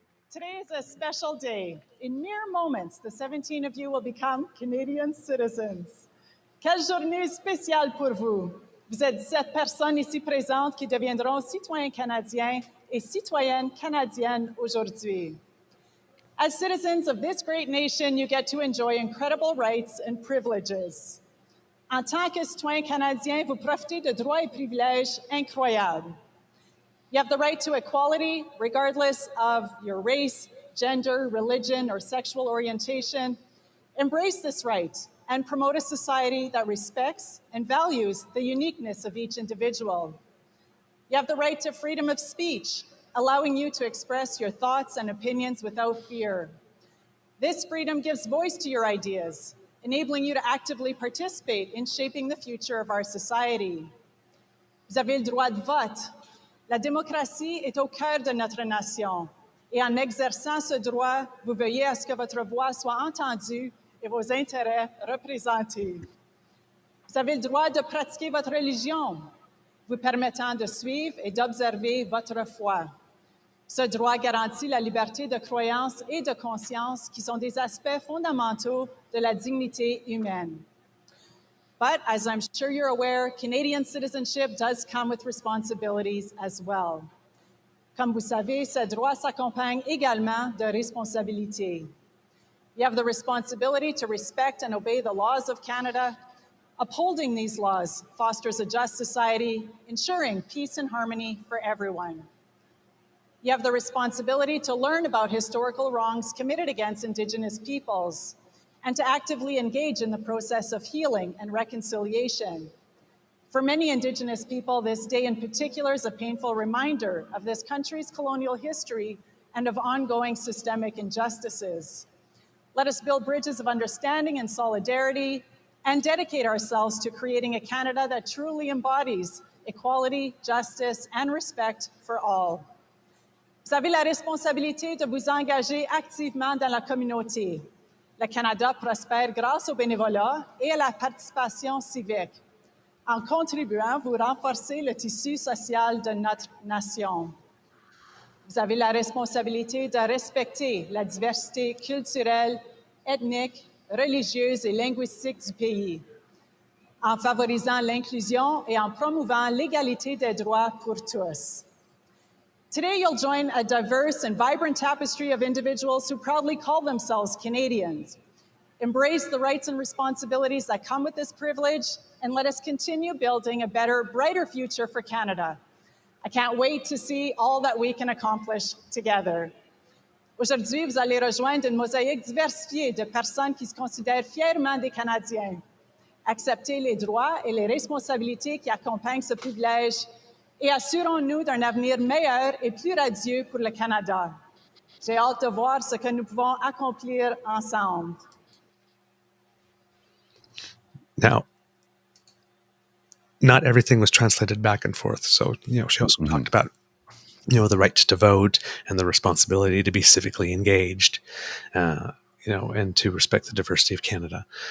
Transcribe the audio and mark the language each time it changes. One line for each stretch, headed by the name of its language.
English: Today is a special day. In mere moments, the 17 of you will become Canadian citizens.
French: Quelle journée spéciale pour vous. Vous êtes 17 personnes ici présentes qui deviendront citoyens canadiens et citoyennes canadiennes aujourd'hui.
English: As citizens of this great nation, you get to enjoy incredible rights and privileges.
French: En tant que citoyen canadien, vous profitez de droits et privilèges incroyables.
English: You have the right to equality, regardless of your race, gender, religion, or sexual orientation. Embrace this right and promote a society that respects and values the uniqueness of each individual. You have the right to freedom of speech, allowing you to express your thoughts and opinions without fear. This freedom gives voice to your ideas, enabling you to actively participate in shaping the future of our society.
French: Vous avez le droit de vote. La démocratie est au cœur de notre nation. Et en exerçant ce droit, vous veillez à ce que votre voix soit entendue et vos intérêts représentés. Vous avez le droit de pratiquer votre religion, vous permettant de suivre et d'observer votre foi. Ce droit garantit la liberté de croyance et de conscience qui sont des aspects fondamentaux de la dignité humaine.
English: But as I'm sure you're aware, Canadian citizenship does come with responsibilities as well.
French: Comme vous savez, ce droit s'accompagne également de responsabilités.
English: You have the responsibility to respect and obey the laws of Canada. Upholding these laws fosters a just society, ensuring peace and harmony for everyone. You have the responsibility to learn about historical wrongs committed against Indigenous peoples and to actively engage in the process of healing and reconciliation. For many Indigenous people, this day in particular is a painful reminder of this country's colonial history and of ongoing systemic injustices. Let us build bridges of understanding and solidarity and dedicate ourselves to creating a Canada that truly embodies equality, justice, and respect for all.
French: Vous avez la responsabilité de vous engager activement dans la communauté. Le Canada prospère grâce au bénévolat et à la participation civique. En contribuant, vous renforcez le tissu social de notre nation. Vous avez la responsabilité de respecter la diversité culturelle, ethnique, religieuse et linguistique du pays, en favorisant l'inclusion et en promouvant l'égalité des droits pour tous.
English: Today, you'll join a diverse and vibrant tapestry of individuals who proudly call themselves Canadians. Embrace the rights and responsibilities that come with this privilege, and let us continue building a better, brighter future for Canada. I can't wait to see all that we can accomplish together.
French: Aujourd'hui, vous allez rejoindre une mosaïque diversifiée de personnes qui se considèrent fièrement des Canadiens. Acceptez les droits et les responsabilités qui accompagnent ce privilège et assurons-nous d'un avenir meilleur et plus radieux pour le Canada. J'ai hâte de voir ce que nous pouvons accomplir ensemble.
English: Now, not everything was translated back and forth. So, she also talked about, the right to vote and the responsibility to be civically engaged, and to respect the diversity of Canada.